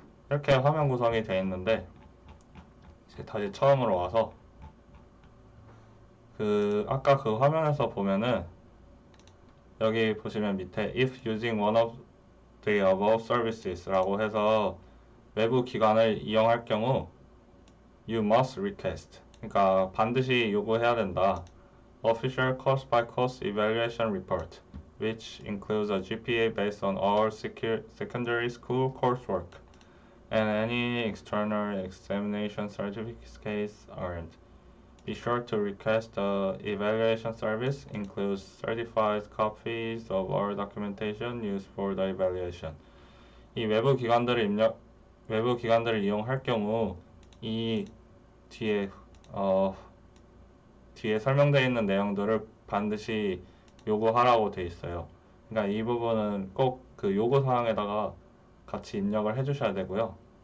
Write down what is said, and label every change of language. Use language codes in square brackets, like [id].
[ko] 이렇게 화면 구성이 되어 있는데, 이제 다시 처음으로 와서 아까 그 화면에서 보면은 여기 보시면 밑에 [en] if using one of the above services [ko] 라고 해서 외부 기관을 이용할 경우 [en] you must request, [ko] 그러니까 반드시 요구해야 된다. [en] official course by course evaluation report which includes a GPA based on all secondary school coursework and any external examination certificates earned. Be sure to request the evaluation service includes certified copies of all documentation used for the evaluation. [ko] 이 외부 기관들을 이용할 경우 이 뒤에 뒤에 설명되어 있는 내용들을 반드시 요구하라고 되어 있어요. 그러니까 이 부분은 꼭 그 요구 사항에다가 같이 입력을 해주셔야 되고요.